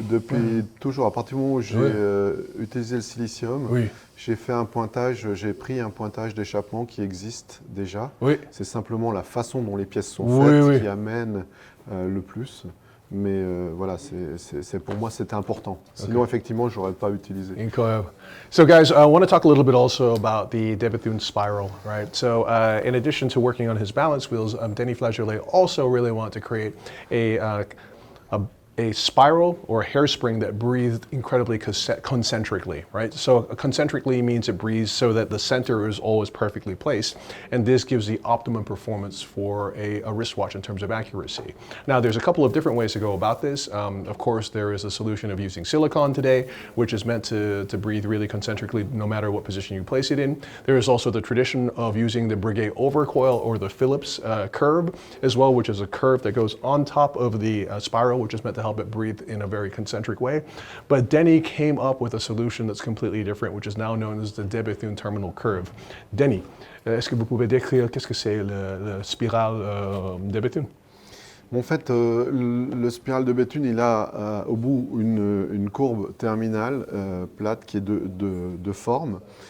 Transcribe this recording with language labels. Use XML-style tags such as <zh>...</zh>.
<fr>Depuis toujours, à partir du moment où j'ai utilisé le silicium, j'ai fait un pointage, j'ai pris un pointage d'échappement qui existe déjà. C'est simplement la façon dont les pièces sont faites qui amène le plus. Mais voilà, pour moi, c'était important. Sinon, effectivement, je n'aurais pas utilisé. Incroyable.</fr> <en>So guys, I want to talk a little bit also about the De Bethune spiral, right? So in addition to working on his balance wheels, Denis Flageolet also really wanted to create a a spiral or a hairspring that breathed incredibly concentrically, right? So concentrically means it breathes so that the center is always perfectly placed, and this gives the optimum performance for a wristwatch in terms of accuracy. Now, there's a couple of different ways to go about this. Of course, there is a solution of using silicone today, which is meant to breathe really concentrically no matter what position you place it in. There is also the tradition of using the Breguet overcoil or the Philips curve as well, which is a curve that goes on top of the spiral, which is meant to help it breathe in a very concentric way. But Denny came up with a solution that's completely different, which is now known as the de Bethune terminal curve.</en> <fr>Denny, est-ce que vous pouvez décrire qu'est-ce que c'est le spiral de Bethune? En fait, le spiral de Bethune, il a au bout une courbe terminale plate qui est de forme.</fr>